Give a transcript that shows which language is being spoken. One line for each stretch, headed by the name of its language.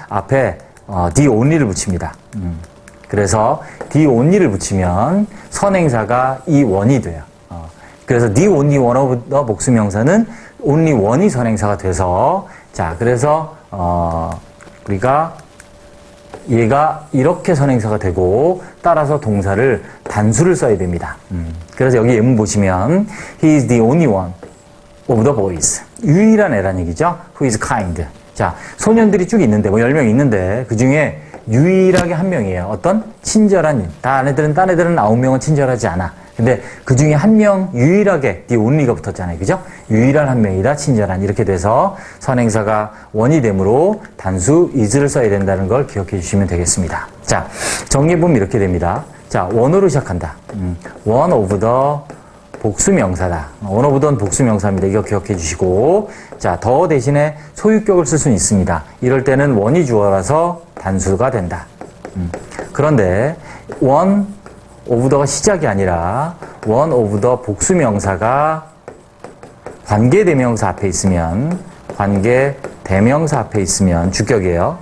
Korean: 앞에 the only를 붙입니다. 그래서 the only를 붙이면 선행사가 이 원이 돼요. 그래서 the only one of the 복수명사는 only one이 선행사가 돼서 자, 그래서 우리가 얘가 이렇게 선행사가 되고 따라서 동사를 단수를 써야 됩니다. 그래서 여기 예문 보시면
English: He is the only one of the boys.
Korean: 유일한 애란 얘기죠.
English: Who is kind.
Korean: 자, 소년들이 쭉 있는데 10명 있는데 그 중에 유일하게 한 명이에요. 어떤? 친절한 딴 애들은 9명은 친절하지 않아. 근데 그 중에 한 명 유일하게 the only가 붙었잖아요. 그죠? 유일한 한 명이다. 친절한. 이렇게 돼서 선행사가 원이 되므로 단수 is를 써야 된다는 걸 기억해 주시면 되겠습니다. 자, 정리해보면 이렇게 됩니다. 자, 원어로 시작한다. one of the 복수명사다. one of the 복수명사입니다. 이거 기억해 주시고 자, 더 대신에 소유격을 쓸 수는 있습니다. 이럴 때는 원이 주어라서 단수가 된다. 그런데 one of the가 시작이 아니라 one of the 복수명사가 관계대명사 앞에 있으면 관계대명사 앞에 있으면 주격이에요.